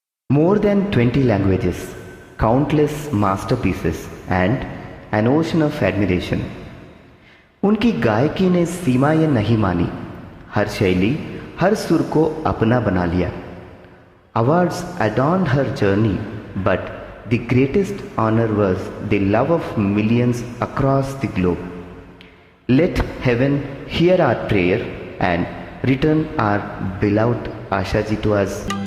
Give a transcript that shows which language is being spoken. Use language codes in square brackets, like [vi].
[en] More than 20 languages, countless masterpieces and an ocean of admiration. [hi] उनकी गायकी ने सीमाएं नहीं मानी, हर शैली हर सुर को अपना बना लिया। [en] Awards adorned her journey, but the greatest honor was the love of millions across the globe. Let heaven hear our prayer and return our beloved Asha ji to us.